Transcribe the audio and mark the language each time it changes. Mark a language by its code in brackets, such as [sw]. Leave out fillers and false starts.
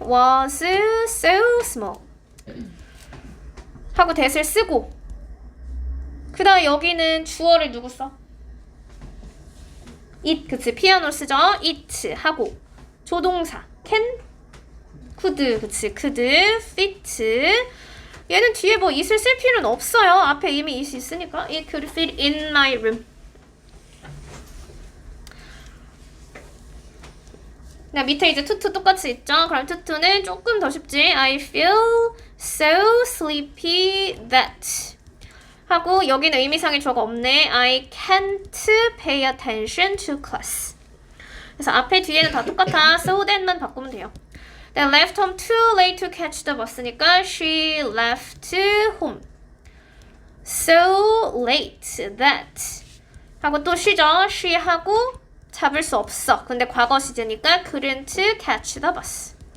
[en] was so small [ko] 하고 that을 쓰고 그 다음 여기는 주어를 누구 써? it, 그치. 피아노 쓰죠. it 하고 조동사 can, could, 그치. could, fit 얘는 뒤에 뭐 it을 쓸 필요는 없어요. 앞에 이미 it이 있으니까 [en] it could fit in my room. [ko] 네, 밑에 이제 투투 똑같이 있죠. 그럼 투투는 조금 더 쉽지. [en] I feel so sleepy that [ko] 하고 여기는 의미상의 주어가 없네. [en] I can't pay attention to class. [ko] 그래서 앞에 뒤에는 다 똑같아. so that만 바꾸면 돼요. [en] They left home too late to catch the bus니까 she left home so late that [ko] 하고 또 쉬죠. she 하고 잡을 수 없어. 근데 과거 시제니까 [en] couldn't catch the bus.